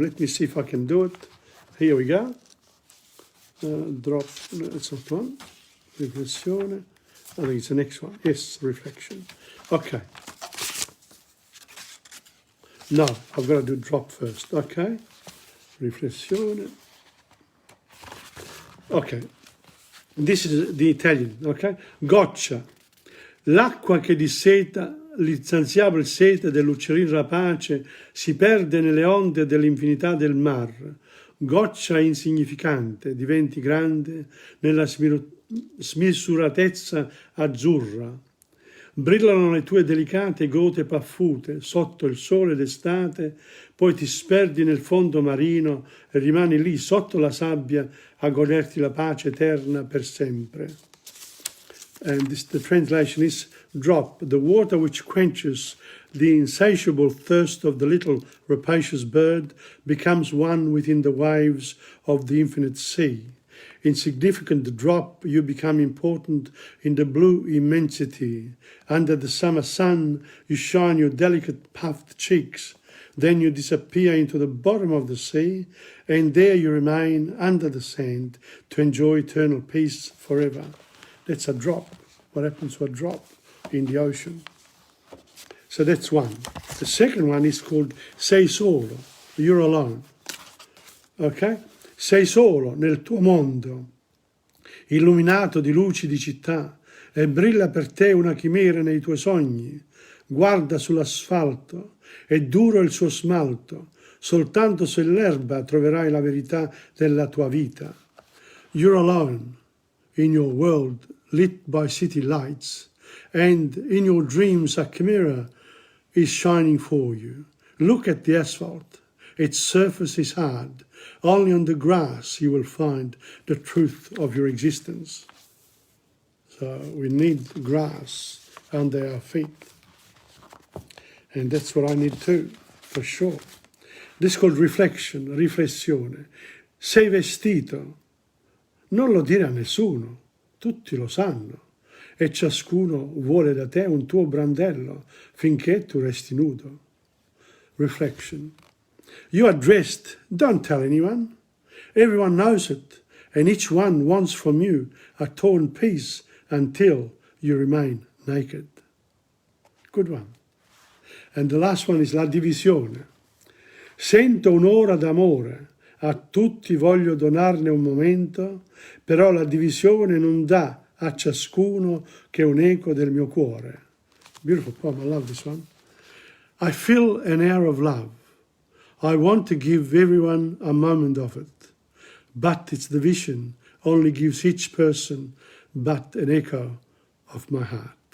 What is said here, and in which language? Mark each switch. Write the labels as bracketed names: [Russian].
[English] Let me see if I can do it. Here we go. Drop, no, it's not one. Riflessione. I think it's the next one. Yes, reflection. Okay. No, I've got to do drop first. Okay. Riflessione. Okay. This is the Italian, okay? [Italian] Goccia. L'acqua che disseta l'insaziabile sete dell'uccellin rapace si perde nelle onde dell'infinità del mar. Goccia insignificante, diventi grande nella smisuratezza azzurra. Brillano le tue delicate gote paffute sotto il sole d'estate, poi ti sperdi nel fondo marino e rimani lì sotto la sabbia a goderti la pace eterna per sempre. [English] And the translation is, drop, the water which quenches the insatiable thirst of the little rapacious bird becomes one within the waves of the infinite sea. Insignificant drop, you become important in the blue immensity. Under the summer sun, you shine your delicate puffed cheeks. Then you disappear into the bottom of the sea, and there you remain under the sand to enjoy eternal peace forever. That's a drop. What happens to a drop in the ocean? So that's one. The second one is called [Italian] sei solo, [English] you're alone. Okay? [Italian] Sei solo nel tuo mondo, illuminato di luci di città, e brilla per te una chimera nei tuoi sogni. Guarda sull'asfalto, è duro il suo smalto, soltanto sull'erba troverai la verità della tua vita. [English] You're alone in your world lit by city lights, and in your dreams a chimera is shining for you. Look at the asphalt. Its surface is hard. Only on the grass you will find the truth of your existence. So we need grass under our feet. And that's what I need too, for sure. This is called reflection, riflessione. [Italian] Sei vestito. Non lo dire a nessuno. Tutti lo sanno. E ciascuno vuole da te un tuo brandello finché tu resti nudo. [English] Reflection. You are dressed, don't tell anyone. Everyone knows it, and each one wants from you a torn piece until you remain naked. Good one. And the last one is [Italian] la divisione. Sento un'ora d'amore, a tutti voglio donarne un momento, però la divisione non dà a ciascuno che un eco del mio cuore. [English] Beautiful poem, I love this one. I feel an air of love. I want to give everyone a moment of it, but its division only gives each person but an echo of my heart.